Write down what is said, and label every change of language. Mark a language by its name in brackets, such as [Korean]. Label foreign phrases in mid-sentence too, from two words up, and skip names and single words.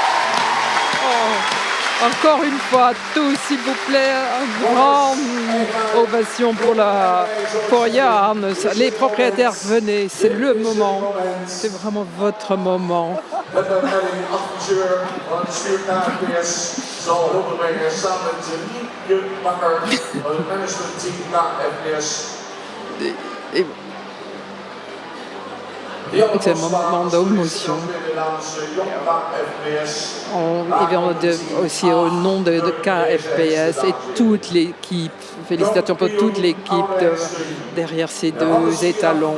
[French] Encore une fois, tous, s'il vous plaît, un grand ovation pour Johannes. Les propriétaires, venez, c'est le moment. C'est vraiment votre moment. [Dutch] Met de leiding adviseur van het bestuur KFPS zal hulp brengen samen met Nienke Bakker van het managementteam KFPS. [French] C'est un moment d'émotion. Aussi au nom de KFPS et toute l'équipe, félicitations pour toute l'équipe derrière ces deux étalons.